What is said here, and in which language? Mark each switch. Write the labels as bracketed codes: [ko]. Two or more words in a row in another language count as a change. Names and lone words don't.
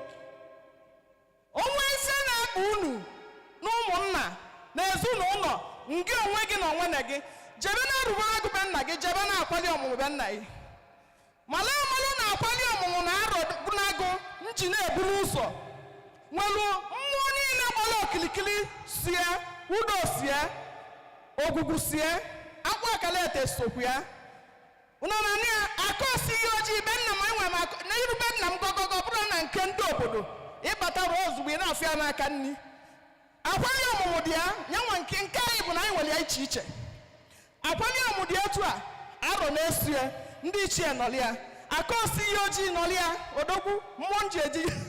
[ig] onwe ise na-akpa unu na ụmụnna na ezinụlọ nke onwe gị na onwe na gị jebe na arụba agụ be nna gị jebe na akwali ọmụmụ be nna gị mala amalụ na akwali ọmụmụ na arọ bụ n'agụ nji na-eburu ụzọ nwelu mmụọ niile gbara okilikili sie udo sie ogwugwu sie akwa akalete sokwu ya unana ni akosi yoji be nna m enwe na iru be nna m gogogo bụrụ na nke ndị obodo ịbata ozugbo ị na-afịa n'aka nni akwali ọmụmụ dị ya nyanwa nke anyị bụ na anyị nwere ya iche iche akwali ọmụmụ dị etu a arọ na-esu ya ndị ichie nọli ya akosi ihe ojii nọli ya odogwu mmụọ nji eji